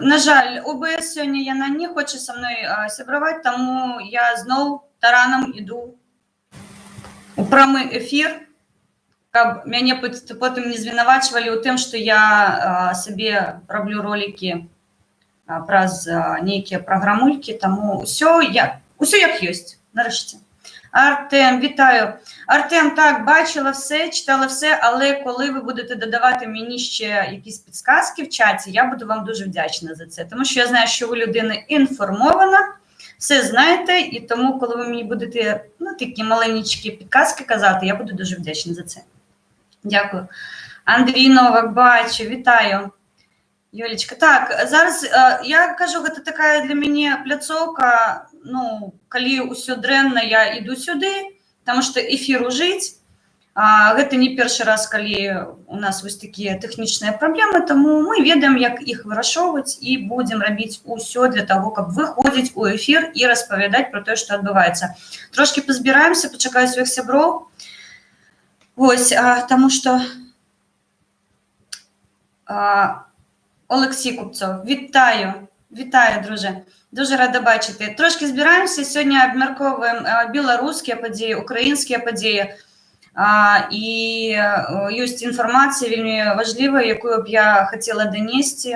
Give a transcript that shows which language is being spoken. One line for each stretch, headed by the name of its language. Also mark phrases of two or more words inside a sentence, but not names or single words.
Belarusian: На жаль, ОБС сёння яна не хоча са мной сябраваць, таму я зноў таранам іду у прамы эфір, каб мяне потым не звінавачвалі ў тым, што я сабе раблю ролікі праз нейкія праграмулькі, таму ўсё як ёсць, нарэшце.
Ukrainian: Артем, вітаю. Артем, так, бачила все, читала все, але коли ви будете додавати мені ще якісь підсказки в чаті, я буду вам дуже вдячна за це. Тому що я знаю, що ви людина інформована, все знаєте, і тому, коли ви мені будете, ну, такі маленькі підказки казати, я буду дуже вдячна за це. Дякую. Андрій Новак, бачу, вітаю. Юлечка, так, зараз, я кажу,
Belarusian: гэта такая для мяне пляцоўка, ну, калі ўсё дрэнна, я іду сюды, потому што эфір ужыць, гэта не першы раз, калі у нас вось такія тэхнічныя праблемы, таму мы ведаем, як іх вырашоўваць і будзем рабіць усё для таго, каб выходзіць у эфір і распавядаць пра тое, што адбываецца. Трошкі пазбіраемся, пачакаю сваіх сяброў. Вось, таму што...
Ukrainian: Олексій Купцов, вітаю, друже. Дуже рада бачити. Трошки збираємося, сьогодні обмірковуємо білоруські події, українські події. І є інформація вельми важлива, яку б я хотіла донести.